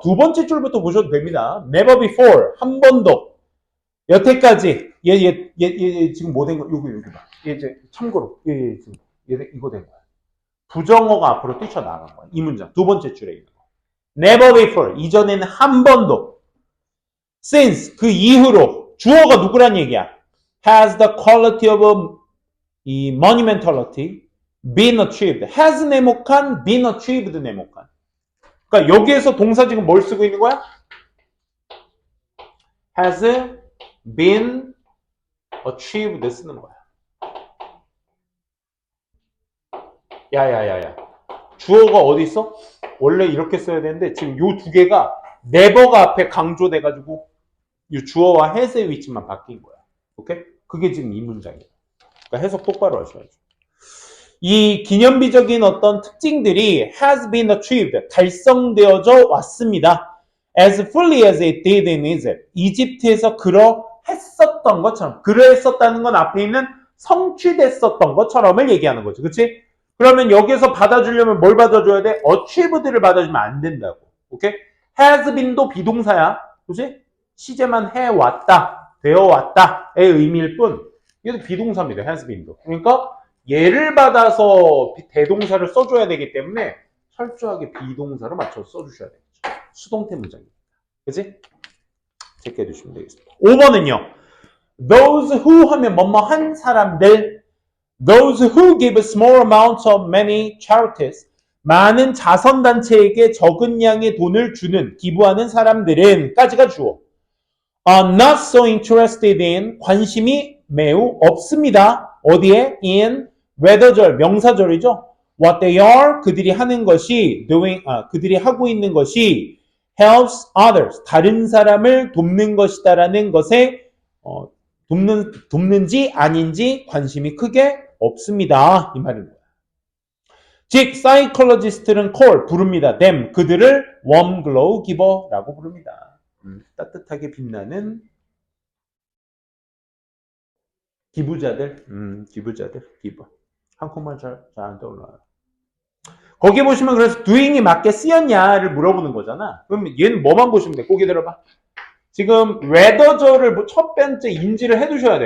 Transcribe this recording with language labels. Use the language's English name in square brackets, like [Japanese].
[Korean] 두 번째 줄부터 보셔도 됩니다. [English] Never before, [Korean] 한 번도. 여태까지 얘 지금 뭐 된 거? 여기 봐. 얘 이제 참고로 얘 이거 된 거야. 부정어가 앞으로 뛰쳐나간 거야. 이 문장 두 번째 줄에 있는 거. [English] Never before, [Korean] 이전에는 한 번도. Since, 그 이후로. 주어가 누구란 얘기야? [English] Has the quality of 이 monumentality been achieved. has 네모칸, been achieved 네모칸. [Korean] 그러니까 여기에서 동사 지금 뭘 쓰고 있는 거야? [English] has been achieved [Korean] 쓰는 거야. 야야야야. 주어가 어디 있어? 원래 이렇게 써야 되는데 지금 요 두 개가 never가 앞에 강조돼가지고 이 주어와 has의 위치만 바뀐 거야. 오케이? 그게 지금 이 문장이에요. 그러니까 해석 똑바로 하셔야죠. 이 기념비적인 어떤 특징들이 [English] has been achieved, [Korean] 달성되어져 왔습니다. [English] as fully as it did in Egypt. [Korean] 이집트에서 그러했었던 것처럼. 그러했었다는 건 앞에 있는 성취됐었던 것처럼을 얘기하는 거죠. 그치? 그러면 여기서 받아주려면 뭘 받아줘야 돼? achieved를 받아주면 안 된다고. 오케이? has been도 비동사야. 그치? 시제만 해왔다, 되어왔다의 의미일 뿐. 이것도 비동사입니다. has been도. 그러니까 얘를 받아서 대동사를 써줘야 되기 때문에 철저하게 비동사로 맞춰서 써주셔야 되겠죠. 수동태 문장입니다. 그치? 체크해 두시면 되겠습니다. 5번은요. [English] Those who [Korean] 하면 뭐뭐한 사람들, [English] those who give small amounts of many charities, [Korean] 많은 자선단체에게 적은 양의 돈을 주는, 기부하는 사람들은 까지가 주어. [English] are not so interested in, [Korean] 관심이 매우 없습니다. 어디에? in whether절, 명사절이죠. [English] what they are, [Korean] 그들이 하는 것이 doing, 그들이 하고 있는 것이 [English] helps others, [Korean] 다른 사람을 돕는 것이다라는 것에 돕는지 아닌지 관심이 크게 없습니다. 이 말입니다. 즉, 사이콜로지스트는 call, 부릅니다. [English] them, 그들을 warm glow giver라고 부릅니다. [Korean] 따뜻하게 빛나는 기부자들, 기부. 한국말 잘 안 떠올라요. 거기 보시면 그래서 doing이 맞게 쓰였냐를 물어보는 거잖아. 그럼 얘는 뭐만 보시면 돼? 고개 들어봐. 지금 whether절을 첫 번째 인지를 해두셔야 돼.